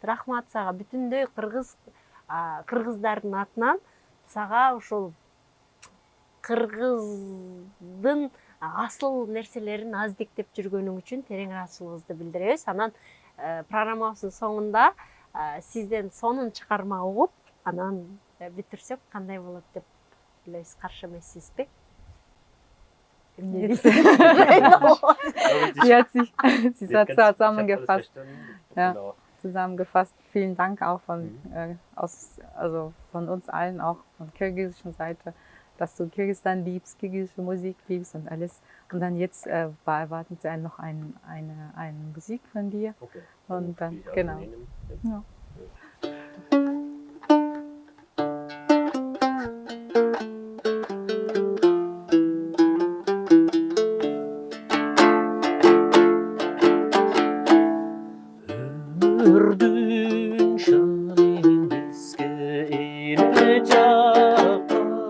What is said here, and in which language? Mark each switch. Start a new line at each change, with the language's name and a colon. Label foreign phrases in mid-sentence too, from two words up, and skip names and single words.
Kyrgyz: Рахмат сага, бүтүндөй кыргыздардын атынан сага ушул кыргыздын асыл нерселерин аздиктеп жүргөнүң үчүн терең ыраазычылыгыбызды билдиребиз. Анан программабыздын соңунда сизден сонун чыгарма угуп, анан бүтүрсөк кандай болот деп ойлойсуз? Каршы эмессизби?
German: Ja, sie Wird hat ganz- zusammengefasst. ich hab alles verstanden. Ja. Genau. Zusammengefasst. Vielen Dank auch von uns allen, auch von kirgisischen Seite, dass du Kirgisistan liebst, kirgisische Musik liebst und alles. Und dann jetzt erwarten sie noch eine Musik von dir. Okay. Und dann, Spiel ich also genau. nehmen. Ja.
Kyrgyz: Ömürdün şanın bizge çakka